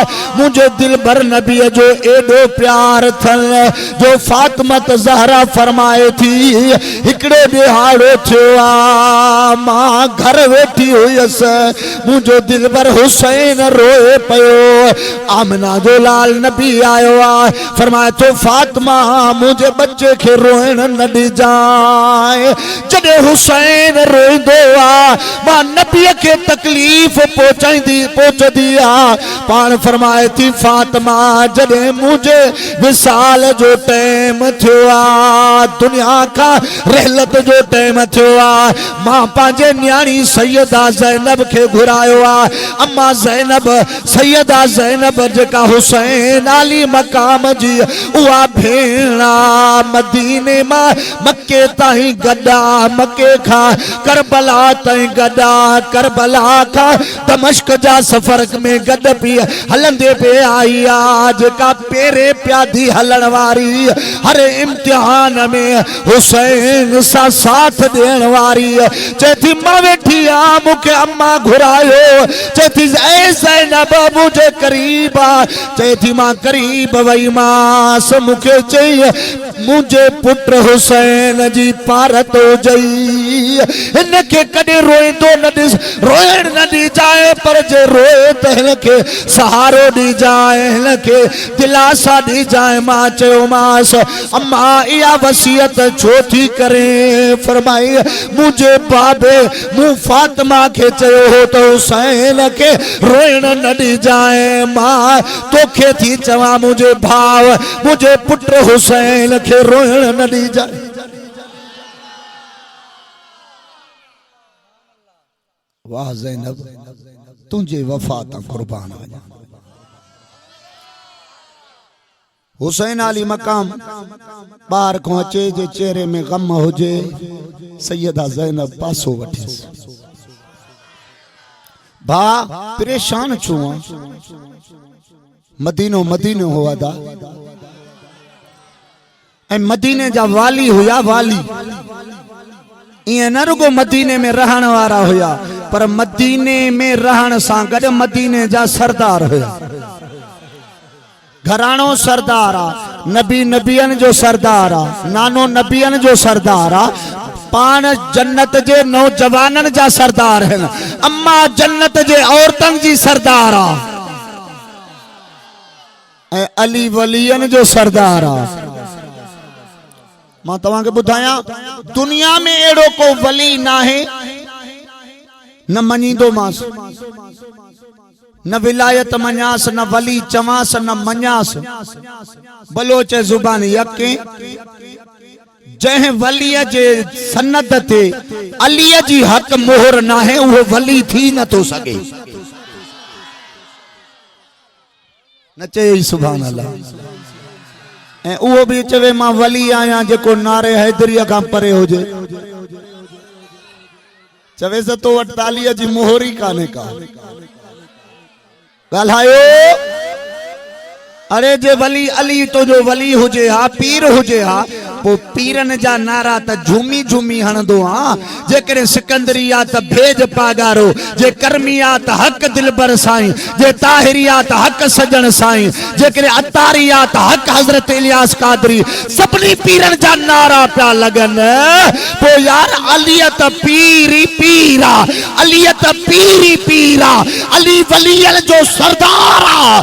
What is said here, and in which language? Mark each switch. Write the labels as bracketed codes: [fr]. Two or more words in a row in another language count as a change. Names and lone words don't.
[sd] मुझे दिल भर नबी जो एडो प्यार थल जो फातिमा ज़हरा फरमाए थी हिकड़ो दिहाड़ो थियो आ, मां घर वेठी हुयसि, मुझो दिल भर हुसैन रोए पयो। आमिना जो लाल नबी आयो आ, फरमाए तो फातिमा मुझे बच्चे के रोइण न ॾिजाए। जॾहिं हुसैन रोईंदो आ मां नबी के तकलीफ़ पहुचंदी आ। पाण फरमाए थी फातिमा जॾहिं मुझे विसाल जो टाइम थियो आ, दुनिया का रहलत जो टाइम थियो आ, मां पंहिंजे न्याणी सैयदा ज़ैनब के घुरायो आ। अम्मा ज़ैनब सैयदा ज़ैनब जेका हुसैन अली मकाम जी उहा भेणा मदीने मां मक्के ताईं गॾा, मक्के खां करबला ताईं गॾा, करबला खां दमश्क जा सफ़र में गॾ पी हलंदे पे आई आ। जेका पेरे प्यादी हलण वारी हर इम्तिहान में हुसैन सां साथ ॾियण वारी चए थी मां वेठी आ, मूंखे अम्मा घुरायो। चए थी ऐ ज़ैनब मुझे करीब आ। चए थी मां करीब वई मांस, मूंखे चई मुझे पुट हुसैन जी पारत हो जई, इनके कॾहिं रोईंदो न ॾिस, रोइण न ॾिजाए, पर जे रोए त हिनखे सहारो ॾिजाए, हिनखे दिलासा ॾिजाए। मां चयोमांस अम्मा इहा वसियत छो थी करे? फरमाई मुझे बाबे मूं फातिमा खे चयो हो त हुसैन के रोइण न ॾिजाए, मां तोखे थी चवां मुझे भाव मुझे पुट हुसैन के रोइण न ॾिजाए। वाह ज़ैनब तुझे वफा ता कुर्बान वञा। हुसैन अली मकाम बाहर को अचे जे चेहरे में गम हुजे, सैयदा ज़ैनब पासो वठेसि, भा परेशान छो मदीनो मदीनो हुआ दा ऐं मदीने जा वाली हुया, वाली इं न रुगो मदीने में रहण वारा हुया, पर मदीने में रहण सां गॾु मदीने जा सरदार हुया। घराणो सरदार आ, नबी नबियन जो सरदार आ, नानो नबियन जो सरदार आ, पान जन्नत जे नौजवानन जा सरदार है, अम्मा जन्नत जे औरतन जी सरदार आ, अली वलियन जो सरदार आ। मां तव्हां खे ॿुधायां, दुनिया में अहिड़ो को वली ना है न मञींदो मांस, न विलायत मञास, न वली चवास, न मञास, बलोच जुबान यके जंहिं वलीअ जे सनद ते अलीअ जी हक़ मोहर ना है, उहो वली थी न थो सघे। न चई [ar] سبحان الله. [sd] ऐं उहो बि चवे मां वली आहियां जेको नारे हैदरीअ खां परे हुजे, चवे 148 जी मोहर ई कान्हे का। ॻाल्हायो, अरे जे वली अली तो जो वली हुजे हा, पीर हुजे हा, पो पीरन जा नारा त झूमी झूमी हणंदो हा। जेकॾहिं सिकंदरिया त भेज पागारो, जे करमिया त हक दिलबर साईं, जे ताहिरिया त हक सजण साईं, जेकॾहिं अतारिया त हक हज़रत इलियास कादरी। सभिनी पीरन जा नारा पिया लॻनि। पो यार अलीअ त पीर ई पीर आ, अलीअ त पीर ई पीर आ, अली वलियन जो सरदार आ।